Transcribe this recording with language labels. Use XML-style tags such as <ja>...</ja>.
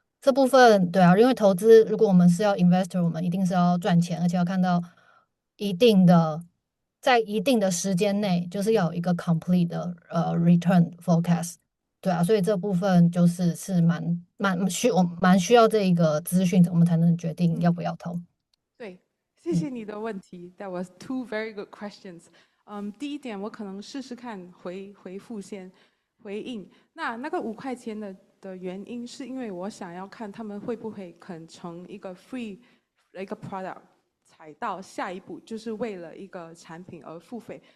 <zh>这部分对啊，因为投资如果我们是要 investor，我们一定是要赚钱，而且要看到一定的在一定的时间内，就是要有一个 complete 的return forecast。对啊，所以这部分是我蛮需要这一个资讯，我们才能决定要不要投。对，谢谢你的问题。</zh> <en>That was 2 very good questions。</en> <zh>第一点，我可能试试看回复先回应。那个$5的原因，是因为我想要看他们会不会肯成一个 free 的一个 product，踩到下一步，就是为了一个产品而付费。</zh>